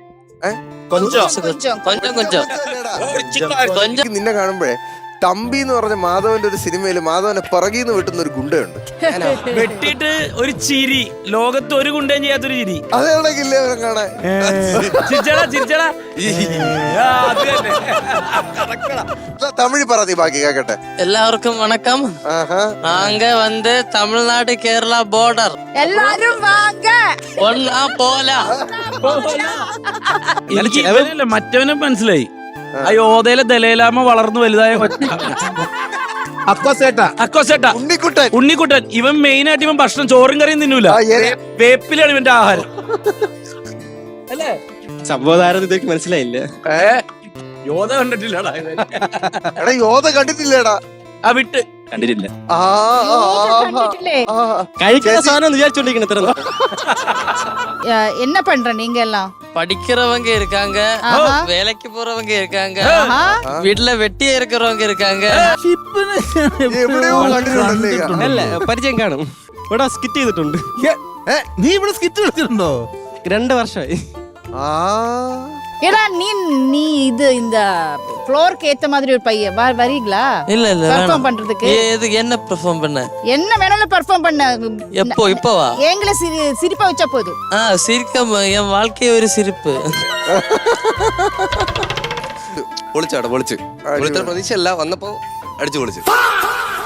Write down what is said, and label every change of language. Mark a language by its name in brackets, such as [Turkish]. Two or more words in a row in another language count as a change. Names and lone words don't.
[Malayalam] നിന്നെ കാണുമ്പോഴേ തമ്പി എന്ന് പറഞ്ഞ മാധവന്റെ ഒരു സിനിമയില് മാധവനെ പിറകിന്ന് വെട്ടുന്ന ഒരു ഗുണ്ടയുണ്ട്. വെട്ടിട്ട് ഒരു ചിരി, ലോകത്ത് ഒരു ഗുണ്ടയും ചെയ്യാത്തൊരു ചിരി. അതെവിടെക്കില്ലേ കാണാൻ? ചിരിച്ചടാ. തമിഴ് പറ, ബാക്കി കേക്കട്ടെ. എല്ലാവർക്കും വണക്കം. [Tamil] நாங்க வந்து தமிழ்நாடு கேரளா border. [Malayalam] എല്ലാരും വാങ്ങ. ഒന്നാ പോല. മറ്റവനെ മനസ്സിലായി. ആ യോധയിലെ ദലൈലാമ വളർന്നു വലുതായ അക്കോസേട്ട ഉണ്ണിക്കുട്ടൻ. ഇവൻ മെയിൻ ആയിട്ട് ഇവൻ ഭക്ഷണം ചോറും കറിയും തിന്നൂല, വേപ്പിലാണ് ഇവന്റെ ആഹാരം. അല്ലേ? സംഭവതാരം ഇതൊക്കെ മനസ്സിലായില്ല. യോധ കണ്ടിട്ടില്ലടാ. എടാ, യോധ കണ്ടിട്ടില്ലേടാ? ആ വിട്ട് കണ്ടിട്ടില്ല. കഴിക്കുന്ന സാധനം വിചാരിച്ചോണ്ടിരിക്കണ ഇത്ര. [Tamil] என்ன பண்ற நீங்க எல்லாம்? படிக்கிறவங்க இருக்காங்க, வேலைக்கு போறவங்க இருக்காங்க, வீட்டுல வெட்டியா இருக்கிறவங்க இருக்காங்க. [Malayalam] എവിടെയോ കണ്ടിട്ടുണ്ടല്ലേ? അല്ല, പരിചയം കാണും. ഇവിടെ സ്കിറ്റ് ചെയ്തിട്ടുണ്ട്. നീ ഇവിടെ സ്കിറ്റ് കളിച്ചിട്ടുണ്ടോ? 2 വർഷമായി. ആ [Tamil] ஏடா நீ இது இந்த ஃப்ளோருக்கு ஏத்த மாதிரி ஒரு பையன் வரீங்களா? இல்ல இல்ல பெர்ஃபார்ம் பண்றதுக்கு எதுக்கு என்ன பெர்ஃபார்ம் பண்ண? என்ன வேணாலும் பெர்ஃபார்ம் பண்ண. எப்போ இப்பவா? எங்களை சிரிப்பா வச்சா போதும். சிரிக்க என் வாழ்க்கையே ஒரு சிரிப்பு. [Malayalam] പൊളിച്ചാട പൊളിച്ച് പ്രതീക്ഷയല്ല വന്നപ്പോ അടിച്ചു പൊളിച്ച്.